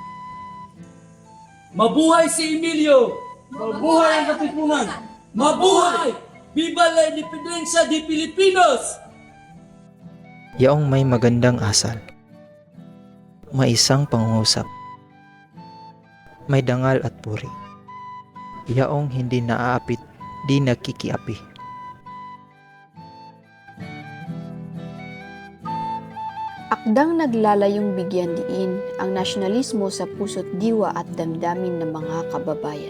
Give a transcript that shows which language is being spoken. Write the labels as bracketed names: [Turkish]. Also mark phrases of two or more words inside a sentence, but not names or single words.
[Filipino] Mabuhay si Emilio! Mabuhay ang katipunan! Mabuhay! [Spanish] Viva la Independencia de Pilipinos! [Filipino] Yaong may magandang asal, may isang pangungusap, may dangal at puri. Yaong hindi naaapit, di nakikiapi. Akdang naglalayong bigyan diin ang nasyonalismo sa puso't diwa at damdamin ng mga kababayan.